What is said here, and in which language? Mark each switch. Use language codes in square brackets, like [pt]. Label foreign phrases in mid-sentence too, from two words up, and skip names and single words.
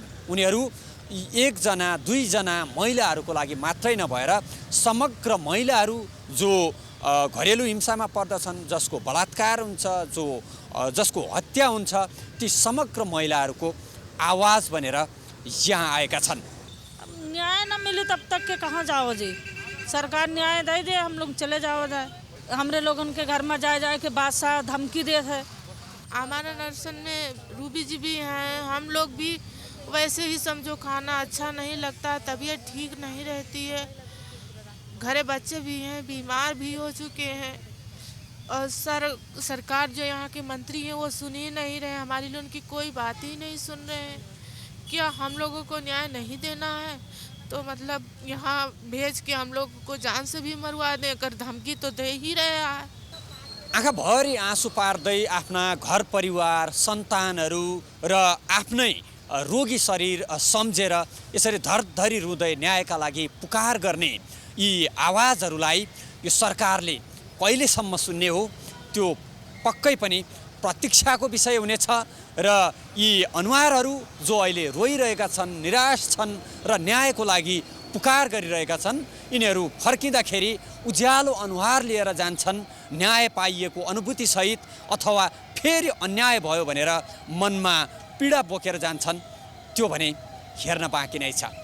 [ne] उनीहरू एकजना दुईजना महिलाहरूको लागि मात्रै नभएर समग्र महिलाहरू जो घरेलु हिंसामा पर्दछन्, जसको बलात्कार हुन्छ, जसको हत्या हुन्छ, ती समग्र महिलाहरूको आवाज बनेर यहाँ आएका छन्। [hi] न्याय न मिले तब तक के कहाँ जाओ जी, सरकार न्याय दे दे, हम लोग चले जाओ जाए। हमरे लोगों के घर में जाए के बादशाह धमकी दे है। हमारा नर्सन में रूबी जी भी हैं, हम लोग भी वैसे ही समझो, खाना अच्छा नहीं लगता, तबीयत ठीक नहीं रहती है, घरे बच्चे भी हैं, बीमार भी हो चुके हैं और सरकार जो यहाँ के मंत्री हैं वो सुन ही नहीं रहे, हमारी लोगों की कोई बात ही नहीं सुन रहे हैं। क्या हम लोगों को न्याय नहीं देना है तो मतलब यहाँ भेज के हम लोग को जान से भी मरवा दे कर धमकी तो दे ही रहा है। [ne] आँखाभरि आँसु पार्दै आफ्ना घर परिवार सन्तानहरू र आफ्नै रोगी शरीर सम्झेर यसरी धरधरी रुँदै न्यायका लागि पुकार गर्ने यी आवाजहरूलाई यो सरकारले कहिलेसम्म सुन्ने हो त्यो पक्कै पनि प्रतीक्षाको विषय हुनेछ र यी अनुहारहरू जो अहिले रोइरहेका छन्, निराश छन् र न्यायको लागि पुकार गरिरहेका छन्, यिनीहरू फर्किँदाखेरि उज्यालो अनुहार लिएर जान्छन्, न्याय पाइएको अनुभूतिसहित अथवा फेरि अन्याय भयो भनेर मनमा पीडा बोकेर जान्छन्, त्यो भने हेर्न बाँकी नै छ।